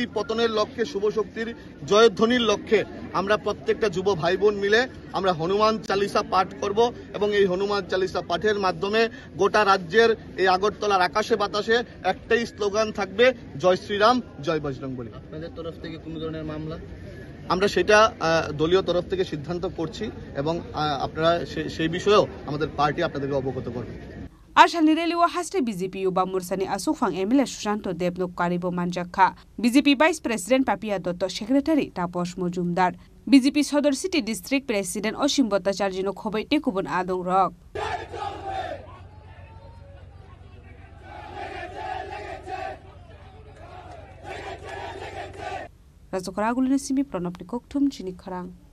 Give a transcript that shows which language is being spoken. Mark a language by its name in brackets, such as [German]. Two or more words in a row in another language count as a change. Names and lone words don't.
[Bangla] পতনের লক্ষ্যে শুভ শক্তির জয়ধ্বনির লক্ষ্যে আমরা প্রত্যেকটা যুব ভাই বোন মিলে আমরা হনুমান চালিসা পাঠ করব এবং এই হনুমান চালিসা পাঠের মাধ্যমে গোটা রাজ্যের এই আগরতলার আকাশে বাতাসে একটাই স্লোগান থাকবে জয় শ্রীরাম জয় বজরংবলী আপনাদের তরফ থেকে কোনো ধরনের মামলা আমরা সেটা দলীয় তরফ থেকে সিদ্ধান্ত করছি এবং আপনারা সেই বিষয়েও আমাদের পার্টি আপনাদেরকে অবগত করবে [Kok Borok] Ashali Reli wa haste BJP Yuba Mursani Asufang Emile Shushanto Debno Karibo Manjaka, BJP [English] Vice President [Kok Borok] Papia Dotto Secretary Taposh Mojumdar, BJP Sodor [English] City District President [Kok Borok] Oshim Bhattacharjino Khobai Tekubon Adong Rock. Razokoragulene Simi Pranopni Koktum Chini Kharang.